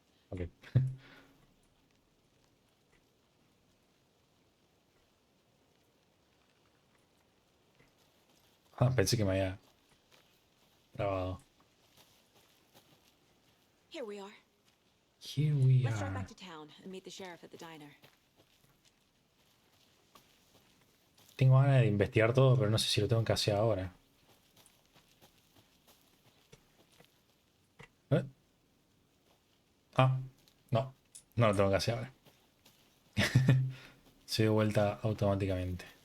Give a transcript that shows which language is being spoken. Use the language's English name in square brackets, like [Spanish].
[English] Ok. [Spanish] Ah, pensé que me había grabado. [English] Here we are. Here we Let's drive are. back to town and meet the sheriff at the diner. [Spanish] Tengo ganas de investigar todo, pero no sé si lo tengo que hacer ahora. ¿Eh? Ah, no. No lo tengo que hacer ahora. Se dio vuelta automáticamente.